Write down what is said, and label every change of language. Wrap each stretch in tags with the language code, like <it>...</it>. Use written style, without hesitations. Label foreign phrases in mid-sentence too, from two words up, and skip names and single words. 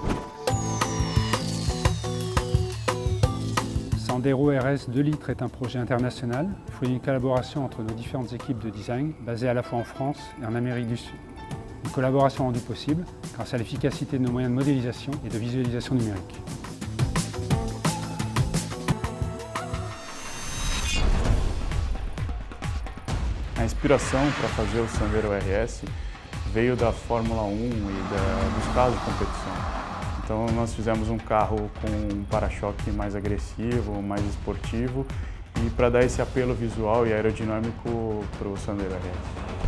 <fr>Sandero RS 2 litres est un projet international, fruit d'une collaboration entre nos différentes équipes de design, basées à la fois en France et en Amérique du Sud. Une collaboration rendue possible grâce à l'efficacité de nos moyens de modélisation et de visualisation numérique.</fr> <pt>A inspiração para fazer o Sandero RS veio da Fórmula 1 dos carros de competição. Então nós fizemos um carro com um para-choque mais agressivo, mais esportivo e para dar esse apelo visual e aerodinâmico para o Sandero RS.</pt>